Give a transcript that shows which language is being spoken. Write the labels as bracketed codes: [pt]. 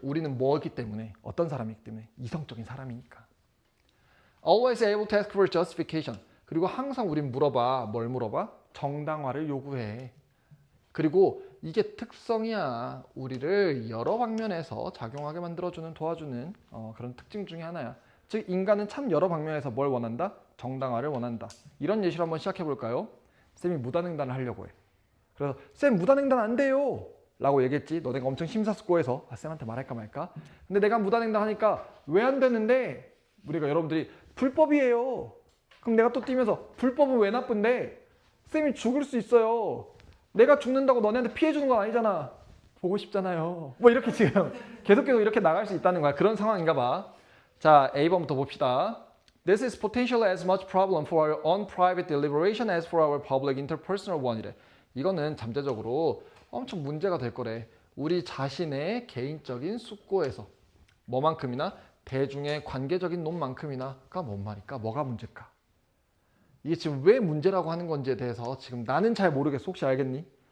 [ko] 우리는 뭐이기 때문에 어떤 사람이기 때문에 이성적인 사람이니까. [en] Always able to ask for justification. [ko] 그리고 항상 우린 물어봐. 뭘 물어봐? 정당화를 요구해. 그리고 이게 특성이야. 우리를 여러 방면에서 작용하게 만들어주는 도와주는 그런 특징 중에 하나야. 즉 인간은 참 여러 방면에서 뭘 원한다? 정당화를 원한다. 이런 예시로 한번 시작해 볼까요? 쌤이 무단횡단을 하려고 해. 그래서 쌤 무단횡단 안 돼요 라고 얘기했지. 너네가 엄청 심사숙고해서 쌤한테 말할까 말까. 근데 내가 무단횡단 하니까 왜 안 되는데? 우리가 여러분들이 불법이에요. 그럼 내가 또 뛰면서 불법은 왜 나쁜데? 쌤이 죽을 수 있어요. 내가 죽는다고 너네한테 피해 주는 건 아니잖아. 보고 싶잖아요. 뭐 이렇게 지금 계속 이렇게 나갈 수 있다는 거야. 그런 상황인가 봐. 자, A번부터 봅시다. [en] This is potentially as much problem for our own private deliberation as for our public interpersonal one [ko] 이래. 이거는 잠재적으로 엄청 문제가 될 거래. 우리 자신의 개인적인 숙고에서 뭐만큼이나 대중의 관계적인 논만큼이나가 뭔 말일까? 뭐가 문제일까? 이게 지금 왜 문제라고 하는 건지에 대해서 지금 나는 잘 모르겠어. 혹시 알겠니?